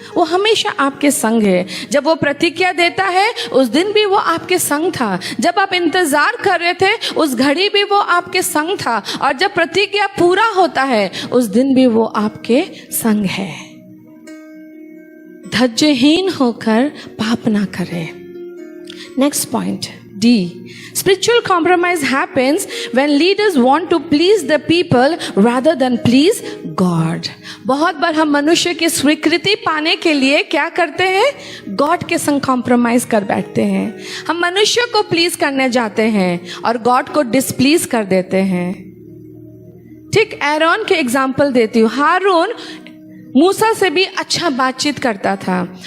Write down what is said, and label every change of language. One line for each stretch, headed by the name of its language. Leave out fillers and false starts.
Hindi: वो हमेशा आपके संग है। जब वो प्रतिज्ञा देता है उस दिन भी वो आपके संग था, जब आप इंतजार कर रहे थे उस घड़ी भी वो आपके संग था और जब प्रतिज्ञा पूरा होता है उस दिन भी वो आपके संग है। धैर्यहीन होकर पाप ना करें।
English: Next point D. Spiritual compromise happens when leaders want to please the people rather than please God.
Hindi: बहुत बार हम मनुष्य की स्वीकृति पाने के लिए क्या करते हैं? गॉड के संग कॉम्प्रोमाइज कर बैठते हैं। हम मनुष्य को प्लीज करने जाते हैं और गॉड को डिसप्लीज कर देते हैं। ठीक एरोन के एग्जाम्पल देती हूँ। हारून मूसा से भी अच्छा बातचीत करता था।